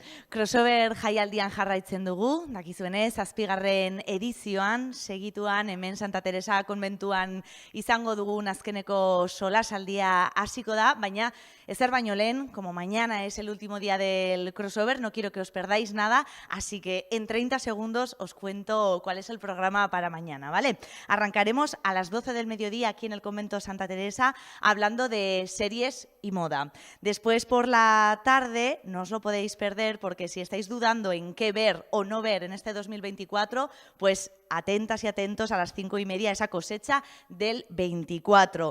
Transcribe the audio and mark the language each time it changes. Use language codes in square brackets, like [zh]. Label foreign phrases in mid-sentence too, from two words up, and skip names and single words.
[eu] Crossover jaialdian jarraitzen dugu, dakizuenez, 7. edizioan, segituan hemen Santa Teresa konbentuan izango dugun azkeneko solasaldia hasiko da, baina ezer baino lehen, [es] como mañana es el último día del crossover, no quiero que os perdáis nada, así que en 30 segundos os cuento cuál es el programa para mañana, ¿vale? Arrancaremos a las 12 del mediodía aquí en el convento Santa Teresa hablando de series y moda. Después por la tarde, no os lo podéis perder porque si estáis dudando en qué ver o no ver en este 2024, pues atentas y atentos a las 5:30 esa cosecha del 24.